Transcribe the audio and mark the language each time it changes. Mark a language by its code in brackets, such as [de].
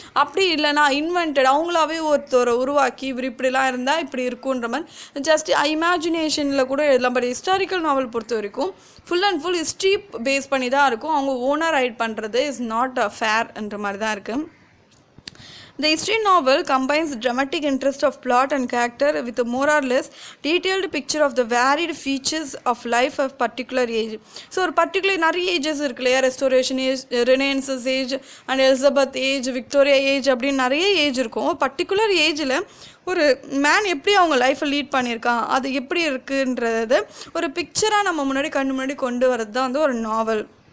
[ta] அப்படி இல்லைனா இன்வென்டட், அவங்களாவே ஒருத்தரை உருவாக்கி இவர் இப்படிலாம் இருந்தால் இப்படி இருக்குன்ற மாதிரி ஜஸ்ட் இமேஜினேஷனில் கூட எழுதலாம். பட் ஹிஸ்டாரிக்கல் நாவல் பொறுத்த வரைக்கும் full and full history base பண்ணி தான் இருக்கும். அவங்க ஓனாக ரைட் பண்ணுறது [en] is not ஃபேர்ன்ற [ta] மாதிரி தான் இருக்குது. [en] The history novel combines dramatic interest of plot and character with a more or less detailed picture of the varied features of life of particular age. [ta] So ஒரு particular நிறைய ages இருக்கு இல்லையா, restoration age, ரெனேன்சஸ் age and Elizabeth age, Victoria age அப்படின்னு நிறைய age இருக்கும். Particular ஏஜில் ஒரு man எப்படி அவங்க லைஃப்பை லீட் பண்ணியிருக்கான், அது எப்படி இருக்குன்றது ஒரு பிக்சராக நம்ம முன்னாடி கண்ணு முன்னாடி கொண்டு வரது தான் வந்து ஒரு நாவல்.